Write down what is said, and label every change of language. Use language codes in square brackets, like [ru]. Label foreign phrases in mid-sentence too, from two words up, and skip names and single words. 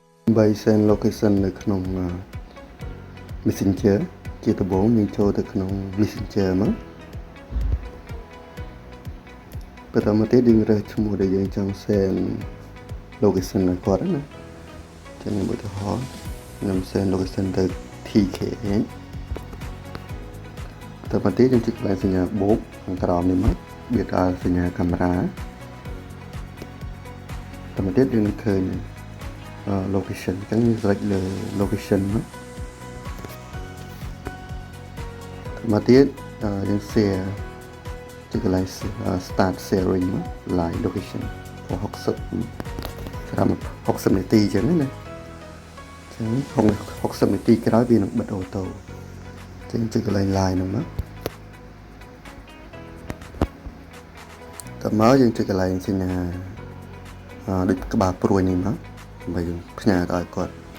[km] Bay [en] send location [km] នៅក្នុង Messenger ជាដំបូងយើងចូលទៅក្នុង Messenger មកបន្តមកទៀតយើងរើសឈ្មោះដែលយើងចង់ [en] send location [km] ឲ្យគាត់ណាចឹងឧទាហរណ៍ខ្ញុំ [en] send location [km] ទៅ TK បន្តមកទៀតយើងចុចកន្លែងសញ្ញាបូកខាងក្រោមនេះមកវាដល់សញ្ញាកាមេរ៉ា បន្តមកទៀតយើងនឹងឃើញlocation អញ្ចឹងយើង select លើ location មកមកទៀតយើង share ចុចកន្លែង [en] start sharing [km] មក [en] live location [km] 60សម្រាប់60នាទីអញ្ចឹងណាអញ្ចឹង60នាទីក្រោយវានឹងបិទអូតូអញ្ចឹងចុចកន្លែង live ហ្នឹងមកតមកយើងចុចកន្លែងសញ្ញាដូចក្បាលព្រួយនេះមកដើម្បីយើងផ្ញើទៅឲ្យគាត់